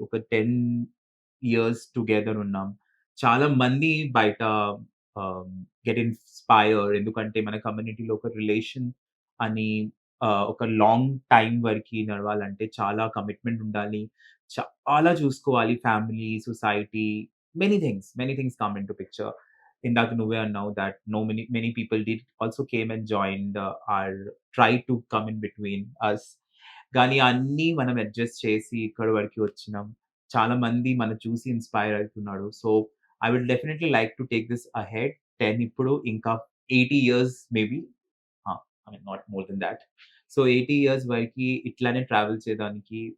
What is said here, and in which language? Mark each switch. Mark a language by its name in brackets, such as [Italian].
[Telugu] ఒక 10 years together ఉన్నాం. చాలా మంది బయట గెట్ ఇన్‌స్పైర్ ఎందుకంటే మన కమ్యూనిటీలో ఒక రిలేషన్ అని ఒక లాంగ్ టైమ్ వరకి నడవాలంటే చాలా కమిట్మెంట్ ఉండాలి. చాలా చూసుకోవాలి [English] Family, society many things come into picture. [Telugu] ఇందాక నువ్వే అన్నావు [English] that many people did also came and joined tried to come in between us. [Telugu] కానీ అన్నీ మనం అడ్జస్ట్ చేసి ఇక్కడి వరకి వచ్చినాం. చాలా మంది మనం చూసి ఇన్‌స్పైర్ అవుతున్నారు. [English] So, I would definitely like to take this ahead. 10 [Telugu] ఇప్పుడు ఇంకా [English] 80 years maybe. I mean not more than that. [Telugu] So, 80 years వరకి ఇట్లానే ట్రావెల్ చేయడానికి.